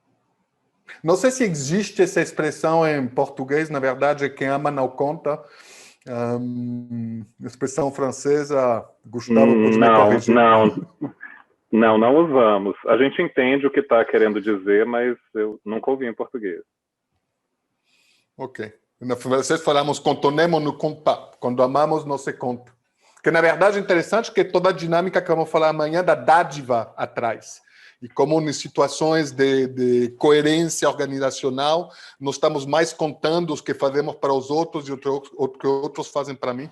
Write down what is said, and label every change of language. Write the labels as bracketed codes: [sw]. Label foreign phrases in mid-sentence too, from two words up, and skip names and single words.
[pt] Não sei se existe essa expressão em português, na verdade, quem ama não conta, Expressão francesa, Gustavo pode me corrigir. Não usamos. A gente entende o que está querendo dizer, mas eu nunca ouvi em português. Ok. No francês falamos [fr] quand on aime, on ne compte pas. [pt] Quando amamos, não se conta. Que, na verdade, é interessante que toda a dinâmica que vamos falar amanhã da dádiva atrás. E como em situações de coerência organizacional, nós estamos mais contando os que fazemos para os outros e o que outros fazem para mim.